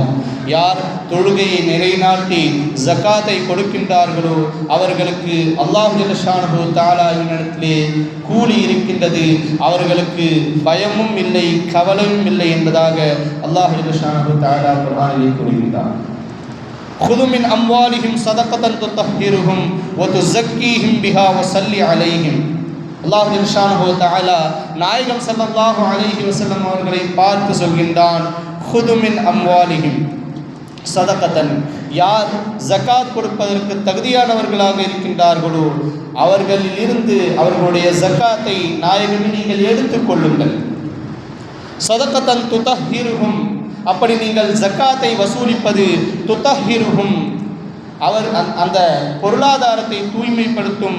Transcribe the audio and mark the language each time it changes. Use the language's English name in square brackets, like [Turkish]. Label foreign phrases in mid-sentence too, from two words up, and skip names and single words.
[Tamil] யார் தொழுகையை நிலைநாட்டி ஜக்காத்தை கொடுக்கின்றார்களோ அவர்களுக்கு [Arabic] الله جل شأنه و [Tamil] தஆலாவினிடத்திலே கூலி இருக்கின்றது, அவர்களுக்கு பயமும் இல்லை கவலையும் இல்லை என்பதாக [Arabic] الله جل شأنه وتعالى [Tamil] குர்ஆனிலே கூறுகின்றார். [Arabic] خذ من أموالهم صدقة تطهرهم وتزكيهم بها وصل عليهم. الله جل شأنه وتعالى [Tamil] நாயகம் [Arabic] صلى الله عليه وسلم [Tamil] அவர்களை பார்த்து சொல்கின்றான், [Arabic] خذ من أموالهم சதகத்தன். [Tamil] யார் ஜக்காத் கொடுப்பதற்கு தகுதியானவர்களாக இருக்கின்றார்களோ அவர்களில் இருந்து அவர்களுடைய ஜக்காத்தை நாயகமே நீங்கள் எடுத்துக்கொள்ளுங்கள். [Arabic] صدقة تطهرهم, [Tamil] அப்படி நீங்கள் ஜக்காத்தை வசூலிப்பது துதஹிருஹும், அவர் அந்த பொருளாதாரத்தை தூய்மைப்படுத்தும்.